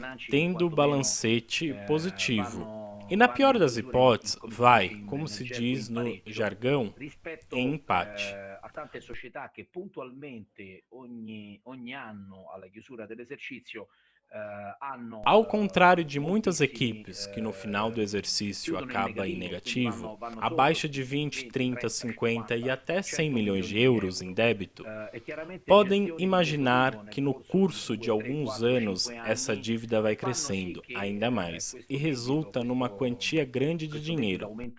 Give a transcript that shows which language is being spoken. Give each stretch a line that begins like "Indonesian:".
Portuguese: Tendo balancete positivo. E na pior das hipóteses, vai, como se diz no jargão, em empate.
Italian: A tante società che puntualmente ogni anno alla chiusura dell'esercizio
Portuguese: Ao contrário de muitas equipes que no final do exercício acaba em negativo, abaixo de 20, 30, 50 e até 100 milhões de euros em débito, podem imaginar que no curso de alguns anos essa dívida vai crescendo ainda mais e resulta numa quantia grande de dinheiro.